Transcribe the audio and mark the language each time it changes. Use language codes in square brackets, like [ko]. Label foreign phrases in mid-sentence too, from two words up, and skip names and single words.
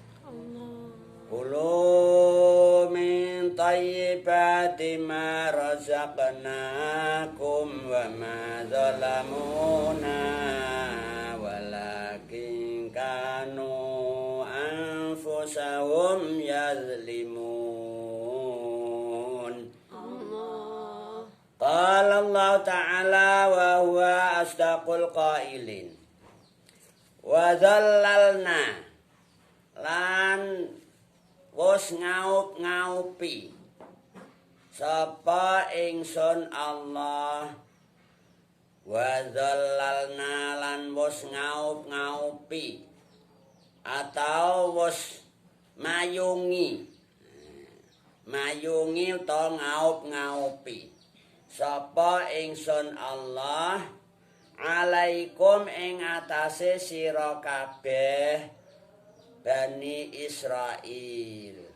[ar] كلوا من طيبات ما رزقناكم وما ظلمونا ولكن كانوا أنفسهم يظلمون. قال الله تعالى وهو أصدق القائلين. وظللنا [jv] lan wos ngaup-ngaupi sapa ingsun Allah. [ar] وظللنا [jv] lan wos ngaup-ngaupi atau wos mayungi utawa ngaup-ngaupi sapa ingsun Allah alaikum ing atase sira kabeh Bani Israil.